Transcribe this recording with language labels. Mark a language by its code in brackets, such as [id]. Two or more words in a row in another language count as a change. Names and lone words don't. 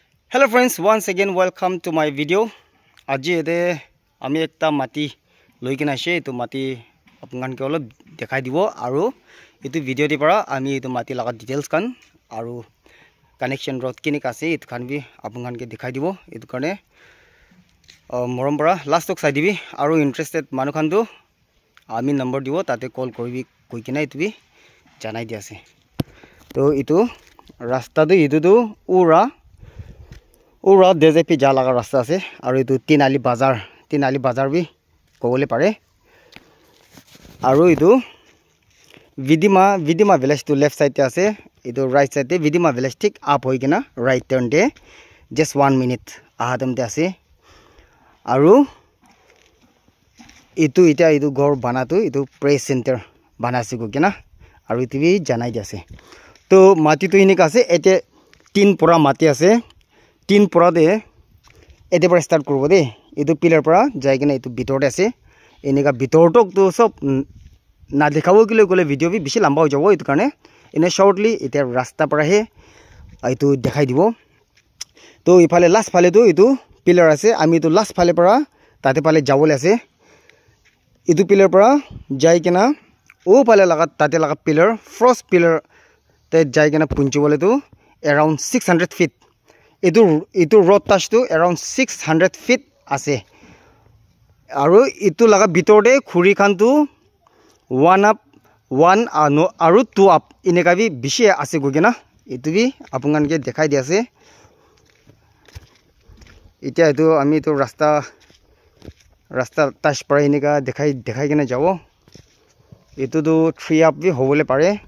[en] Hello friends, once again welcome to my video. [nag] Aji ede ami ekta mati loi kina ase etu mati apungan ke olop dekhai dibo aru etu video ti para ami etu mati laga details kan aru [en] connection road [nag] kini ase etu kan bi apungan ke dekhai dibo etu karne morom para last tok sai dibi aru interested manu khan tu ami number dibo tate call koribi koi kina etu bi janai di ase. To etu rasta tu etu tu ura DJP jalaga rasta ase aru etu Tinali bazar bi kobole pare aru etu Vidima village to [en] left side [nag] te ase etu [en] right side [nag] te Vidima village tik up hoi kina [en] right turn [nag] de [en] just 1 minute [nag] ahadam te ase aru etu ita etu gor bana tu etu [en] press center [nag] bana ase ko kina aru etu bi janai di ase. To mati tu inik ase ete tin pura mati ase tin pura de ete para start korbo de etu pillar para jai kena etu bitor de ase enika bitor tok tu sob na dekhabo kile kole video bi bishi lamba ho jabo etu karne ene shortly ete rasta para he etu dekhai dibo. To ifale last phale tu etu pillar ase ami tu last phale para tate phale jabole ase etu pillar para jai kena o phale laga tate laga pillar [en] first pillar [nag] te jai kena punchibole tu [en] around 600 feet [nag] itu [en] road touch to around 600 feet [nag] ase aru itu laga bitor de khuri khan tu 1 up 1 aru 2 up ineka bi bishi ase gogena itu bi apungan ke dekhai di ase. Itia itu ami tu rasta touch para ineka dekhai kena jabo itu tu 3 up bi hobole pare